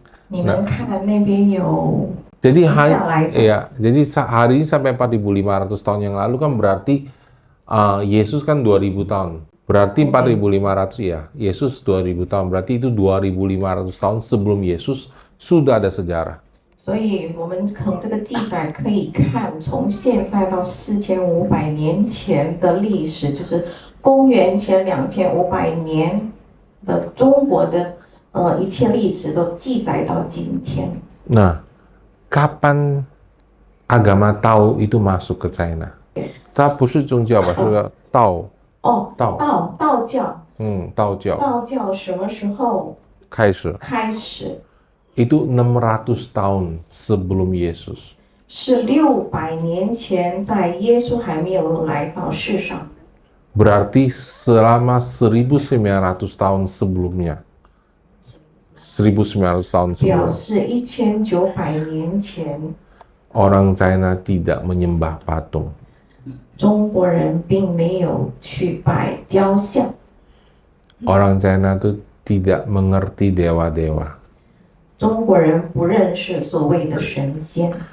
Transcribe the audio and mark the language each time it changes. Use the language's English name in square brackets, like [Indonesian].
[Chinese] 你们看那边有 [Indonesian] Jadi [Chinese] 下来的， [Indonesian] ya, jadi hari ini sampai 4.500 tahun yang lalu kan berarti Yesus kan 2000 tahun. Berarti 4.500 ya, Yesus 2000 tahun. Berarti itu 2.500 tahun sebelum Yesus sudah ada sejarah. [Chinese] 所以我们从这个记载可以看，从现在到4500年前的历史，就是公元前2500年的中国的一切历史都记载到今天。 [Indonesian] Nah, kapan agama Tao itu masuk ke China? [Chinese] 它不是宗教吧，是个道。哦，道道教，道教道教什么时候开始？开始？ [Indonesian] Itu 600 tahun sebelum Yesus. [Chinese] 是600年前，在耶稣还没有来到世上， [Indonesian] Berarti selama 1900 tahun sebelumnya. 1900 tahun [Chinese] 表 [Indonesian] sebelum [Chinese] 示1900年前， [Indonesian] orang China tidak menyembah patung. [Chinese] 中国人并没有去拜雕像。 [Indonesian] Orang China itu tidak mengerti dewa-dewa. [Chinese] 中国人不认识所谓的神仙，